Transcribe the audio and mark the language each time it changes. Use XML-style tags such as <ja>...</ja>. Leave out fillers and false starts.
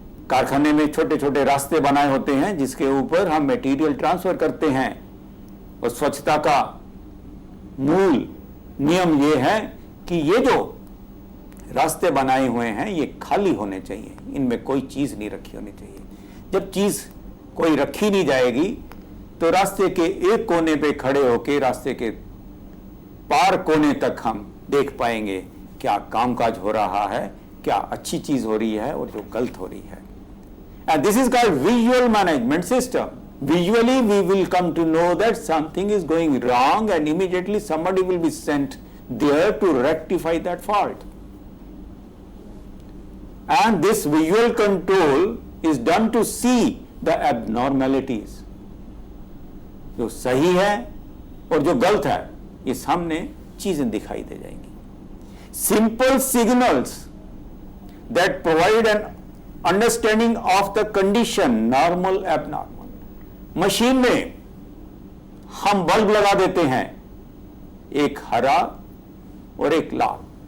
<hi>कारखाने में छोटे छोटे रास्ते बनाए होते हैं जिसके ऊपर हम मटेरियल ट्रांसफर करते हैं, और स्वच्छता का मूल नियम यह है कि ये जो रास्ते बनाए हुए हैं ये खाली होने चाहिए, इनमें कोई चीज नहीं रखी होनी चाहिए। जब चीज कोई रखी नहीं जाएगी तो रास्ते के एक कोने पे खड़े होकर रास्ते के पार कोने तक हम देख पाएंगे क्या कामकाज हो रहा है, क्या अच्छी चीज हो रही है और जो गलत हो रही है।</hi> <en>And this is called visual management system. Visually we will come to know that something is going wrong and immediately somebody will be sent there to rectify that fault. And this visual control is done to see the abnormalities.</en> <hi>जो सही है और जो गलत है ये सामने चीजें दिखाई दे जाएंगी।</hi> <en>Simple signals that provide an understanding of the condition, normal abnormal.</en> <hi>Machine में हम बल्ब लगा देते हैं, एक हरा और एक लाल।</hi>